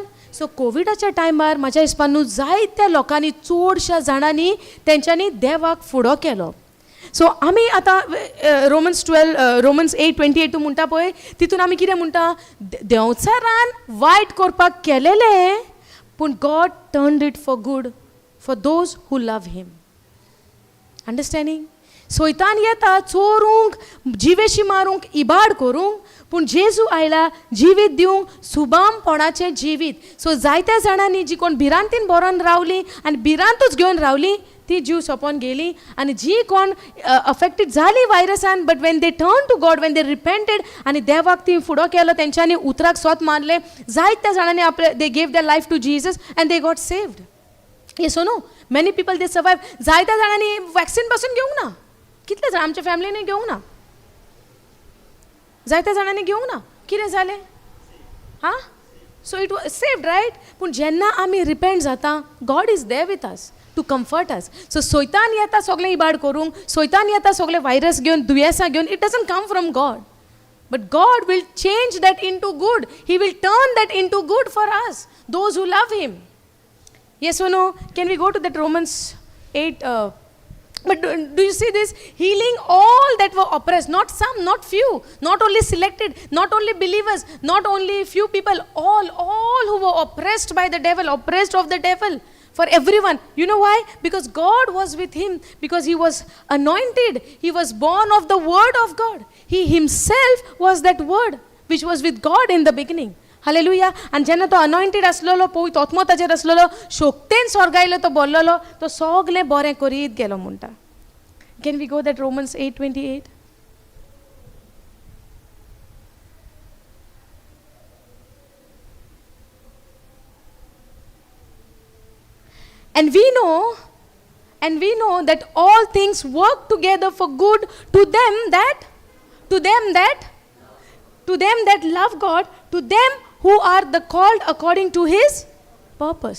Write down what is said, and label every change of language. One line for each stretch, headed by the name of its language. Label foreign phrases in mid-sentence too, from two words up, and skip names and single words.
Konkani: सो कोविडाच्या टायमार म्हाज्या हिसपान न्हू जायत्या लोकांनी, चडश्या जाणांनी तेंच्यांनी देवाक फुडो केलो. सो आमी आतां रोमन्स 8:28 म्हणटा पळय, तितून आमी कितें म्हणटा, देंवचारान वायट करपाक केलेलें, पूण
English: God turned it for good for those who love him. अंडरस्टँडींग.
Konkani: सैतान येता चोरूंक, जिवेशी मारूंक, इबाड करूंक, पूण जेजू आयला जिवीत दिवंक, सुबामपणाचें जिवीत. सो जायत्या जाणांनी जी कोण भिरांतीन बरोवन रावली आनी भिरांतूच घेवन रावली, ती जीव सोंपोवन गेली. आनी जी कोण अफेक्टेड जाली वायरसान,
English: but when they turn to God, when they repented
Konkani: आनी देवाक ती फुडो केलो, तेंच्यांनी उतराक स्वत मारले. जायत्या जाणांनी आपले
English: they gave their life to Jesus and they got saved. Yes no, many people they survive.
Konkani: जायत्या जाणांनी वॅक्सीन पासून घेवंक ना. कितले जाण आमच्या फॅमिलीनी घेवंक ना, जायत्या जाणांनी घेवंक ना. कितें जालें हां?
English: so it was saved, right.
Konkani: पूण जेन्ना आमी रिपेंट जाता,
English: God is there with us to comfort us.
Konkani: सो सैतान येता सगळें इबाड करूंक, सैतान येता सगळे वायरस घेवन, दुयेंसां घेवन.
English: It doesn't come from God, but God will change that into good. He will turn that into good for us, those who love him. येस or no? Can we go to that Romans 8? But do you see this? Healing all that were oppressed, not some, not few, not only selected, not only believers, not only few people, all who were oppressed by the devil, oppressed of the devil, for everyone. You know why? Because God was with him, because he was anointed, he was born of the word of God. He himself was that word which was with God in the beginning. हालेलुया.
Konkani: आनी जेन्ना तो अनॉयंटेड आसलेलो, पळय आत्मो ताचेर आसलेलो, शोकतेन स्वर्गायलो तो बोल्लोलो, तो सगलें बरें करीत गेलो म्हणटा.
English: Can we go that Romans 8:28? And we know that all things work together for good to them that love God, to them who are the called according to his purpose.